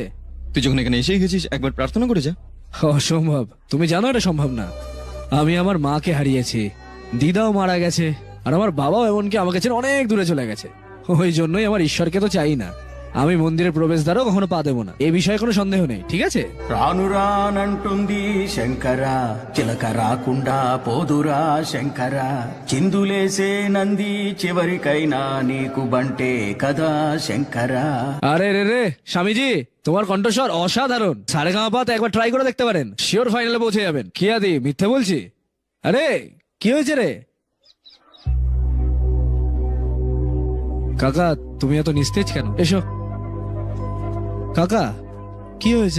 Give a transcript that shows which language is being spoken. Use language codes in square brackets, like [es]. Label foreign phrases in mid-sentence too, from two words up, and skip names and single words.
[bn] তুই যখন এখানে এসেই গেছিস, একবার প্রার্থনা করে যা। অসম্ভব, তুমি জানো এটা সম্ভব না। আমি আমার মাকে হারিয়েছি, দিদাও মারা গেছে, আর আমার বাবাও এমনকি আমাকে ছেড়ে অনেক দূরে চলে গেছে। ওই জন্যই আমার ঈশ্বরকে তো চাই না। আমি মন্দিরের প্রবেশদ্বারও কখনো পা দেবো না, এ বিষয়ে কোনো সন্দেহ নেই, ঠিক আছে? [te] రానురానంటుంది శంకర, చిలక రాకుండా పోదురా శంకర, చిందులేసే నంది చివరికైనా నీకు బంటే కదా శంకర। [bn] আরে রে রে স্বামীজি, তোমার কণ্ঠস্বর অসাধারণ। সারেগামাপাতে একবার ট্রাই করে দেখতে পারেন, [en] sure finale [bn] পৌঁছে যাবেন। কি আদি, মিথ্যে বলছি? আরে কি হয়েছে রে কাকা, তুমি এত নিস্তেজ কেন? এসো কাকা, কি হয়েছে?